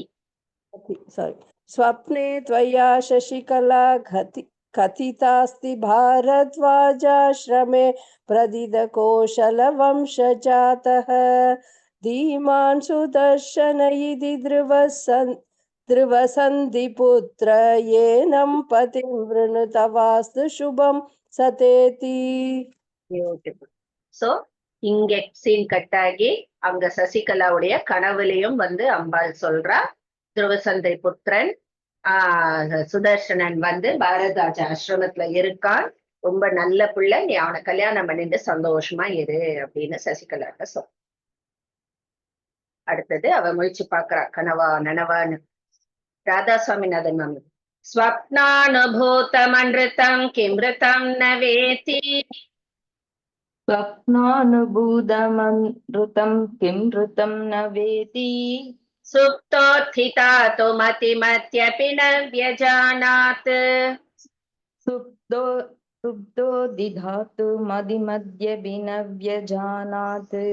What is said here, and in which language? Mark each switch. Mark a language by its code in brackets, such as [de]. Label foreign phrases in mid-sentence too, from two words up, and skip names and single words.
[sa] स्वप्ने त्वया शशिकला कथितास्ति भारद्वाजाश्रमे प्रथितकोसलवंशजातः. धीमान् सुदर्शन इति ध्रुवसन्धिपुत्र. येनं पतिं वृणुतवास्तु शुभं सतेति. [ta] Beautiful. So இங்க சீன் கட்டாகி அங்க சசிகலாவுடைய கனவுலையும் வந்து அம்பாள் சொல்றா, துருவசந்தை புத்திரன் சுதர்சனன் வந்து பாரத்வாஜ ஆசிரமத்துல இருக்கான், ரொம்ப நல்ல பிள்ளை, நீ அவனை கல்யாணம் பண்ணிட்டு சந்தோஷமா இரு அப்படின்னு சசிகலாட்ட சொல். அடுத்தது அவ முயற்சி பாக்குறா, கனவா நனவான்னு. ராதா சுவாமிநாதன் மாமி. [sa] स्वप्नानुभूतमनृतं किमृतं नवेति. स्वप्नानुभूतमनृतं किं ऋतं न वेति. सुप्तोत्थिता तु मतिमत्यपि न व्यजानात्. सुप्तो दिधातु मदिमध्यभिनव्यजानात्